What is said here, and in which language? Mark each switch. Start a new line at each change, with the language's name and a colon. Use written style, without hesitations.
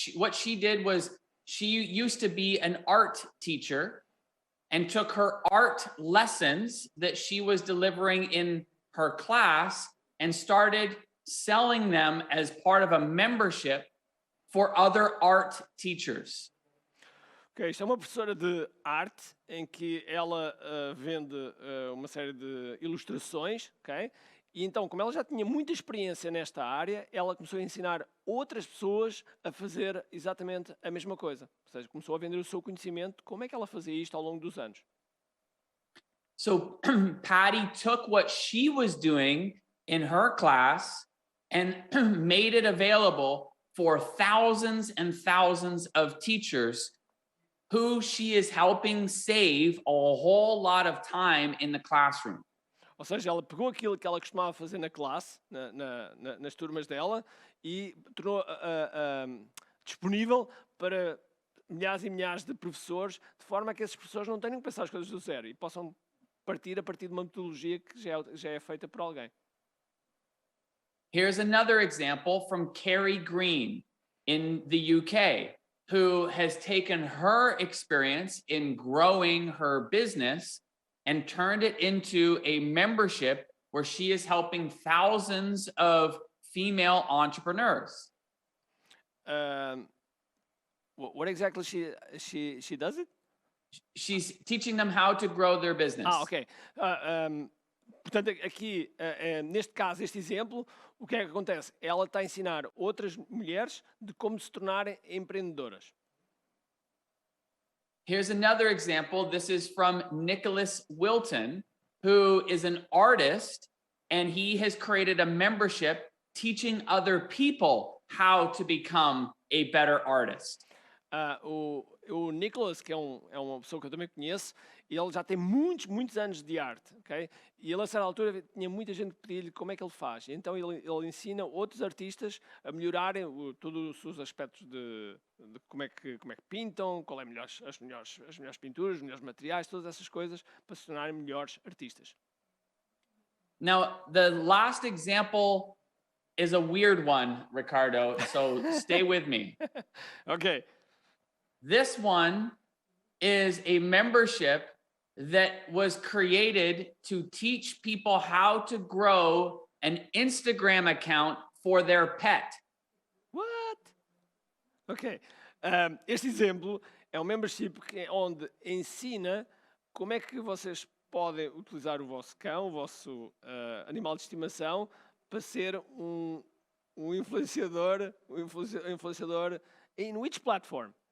English: What she did was she used to be an art teacher and took her art lessons that she was delivering in her class and started selling them as part of a membership for other art teachers.
Portuguese: Ok, isto é uma professora de arte em que ela vende uma série de ilustrações, ok? E então, como ela já tinha muita experiência nesta área, ela começou a ensinar outras pessoas a fazer exatamente a mesma coisa. Ou seja, começou a vender o seu conhecimento, como é que ela fazia isto ao longo dos anos.
English: So Patty took what she was doing in her class and made it available for thousands and thousands of teachers who she is helping save a whole lot of time in the classroom.
Portuguese: Ou seja, ela pegou aquilo que ela costumava fazer na classe, nas turmas dela, e tornou disponível para milhares e milhares de professores, de forma a que esses professores não tenham que pensar as coisas do zero e possam partir a partir de uma metodologia que já é feita por alguém.
English: Here's another example from Carrie Green in the UK, who has taken her experience in growing her business and turned it into a membership where she is helping thousands of female entrepreneurs. What exactly she does it? She's teaching them how to grow their business. Ok.
Portuguese: Portanto, aqui, neste caso, este exemplo, o que é que acontece? Ela está a ensinar outras mulheres de como se tornarem empreendedoras.
English: Here's another example. This is from Nicholas Wilton, who is an artist, and he has created a membership teaching other people how to become a better artist.
Portuguese: O Nicholas, que é uma pessoa que eu também conheço, ele já tem muitos anos de arte, ok? E ele, a certa altura, tinha muita gente que pedia-lhe como é que ele faz. Então, ele ensina outros artistas a melhorarem todos os aspectos de como é que pintam, qual é as melhores pinturas, os melhores materiais, todas essas coisas, para se tornarem melhores artistas.
English: Now, the last example is a weird one, Ricardo, so stay with me. Ok. This one is a membership that was created to teach people how to grow an Instagram account for their pet. What? Ok.
Portuguese: Este exemplo é um membership onde ensina como é que vocês podem utilizar o vosso cão, o vosso animal de estimação, para ser um influenciador, influenciador
English: in which platform?